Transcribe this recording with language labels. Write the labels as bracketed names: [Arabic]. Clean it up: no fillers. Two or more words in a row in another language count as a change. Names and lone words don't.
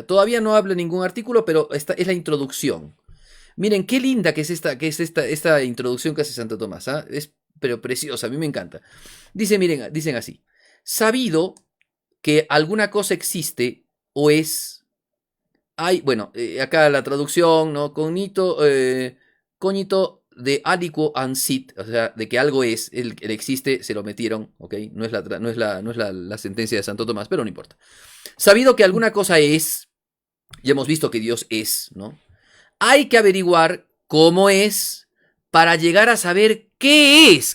[Spanish] Todavía no habla ningún artículo, pero esta es la introducción. Miren, qué linda que es esta introducción que hace Santo Tomás, ¿ah? Es pero preciosa, a mí me encanta. Dicen así, sabido que alguna cosa existe o es, hay, bueno, acá la traducción, ¿no? [Latin] Cognito de aliquo ansit, [Spanish] o sea, de que algo es, el existe, se lo metieron, ¿ok? No es la sentencia de Santo Tomás, pero no importa. Sabido que alguna cosa es, ya hemos visto que Dios es, ¿no? Hay que averiguar cómo es para llegar a saber qué es.